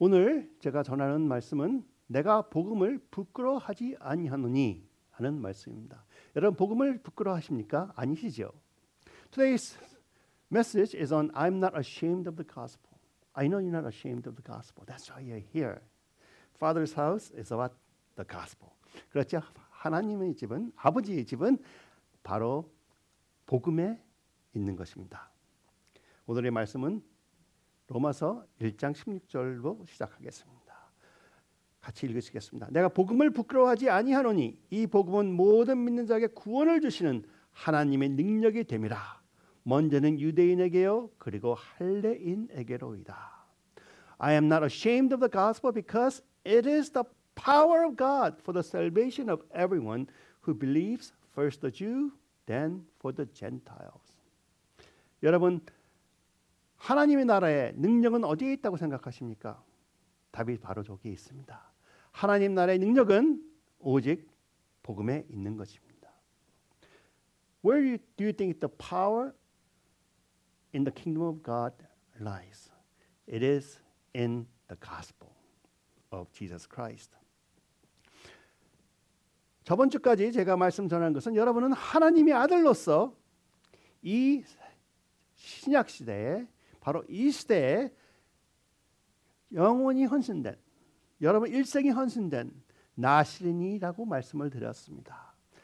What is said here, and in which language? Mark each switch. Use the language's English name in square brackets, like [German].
[Korean] 오늘 제가 전하는 말씀은 내가 복음을 부끄러워하지 아니하노니 하는 말씀입니다. 여러분 복음을 부끄러워하십니까? 아니시죠? [English] Today's message is on I'm not ashamed of the gospel. I know you're not ashamed of the gospel. That's why you're here. Father's house is about the gospel. [Korean] 그렇죠? 하나님의 집은, 아버지의 집은 바로 복음에 있는 것입니다. 오늘의 말씀은 로마서 1장 16절로 시작하겠습니다. 같이 읽으시겠습니다. 내가 복음을 부끄러워하지 아니하노니 이 복음은 모든 믿는 자에게 구원을 주시는 하나님의 능력이 됨이라. 먼저는 유대인에게요 그리고 할례인에게로이다. [English] I am not ashamed of the gospel because it is the power of God for the salvation of everyone who believes, first the Jew, then for the Gentiles. [Korean] 여러분 하나님의 나라의 능력은 어디에 있다고 생각하십니까? 답이 바로 저기에 있습니다. 하나님 나라의 능력은 오직 복음에 있는 것입니다. [English] Where do you think the power in the kingdom of God lies? It is in the gospel of Jesus Christ. [Korean] 저번 주까지 제가 말씀 전한 것은 여러분은 하나님의 아들로서 이 신약 시대에 바로 이 시대에 영원히 헌신된 여러분 일생이 헌신된 나실인이라고 말씀을 드렸습니다.